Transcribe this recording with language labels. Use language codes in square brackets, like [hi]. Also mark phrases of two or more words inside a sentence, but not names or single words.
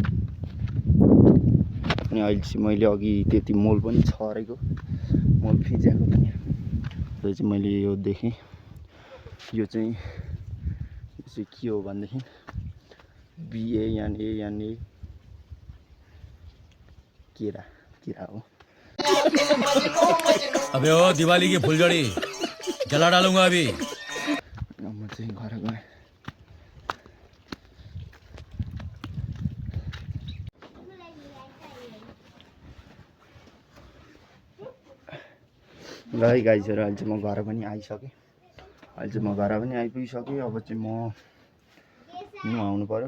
[ne] अनि अहिले चाहिँ मैले अघि त्यति मोल पनि छरेको मोल फिजाएको पनि चाहिँ मैले यो देखेँ। यो चाहिँ के हो भनेदेखि BANANA केरा हो। [hi] अबे ओ दिवाली की फुलझड़ी जला डालूंगा अभी। [ne] म चाहिँ घर गएँ। ल है गाइजहरू, अहिले चाहिँ म घर पनि आइसकेँ। अब चाहिँ म नुहाउनु पऱ्यो।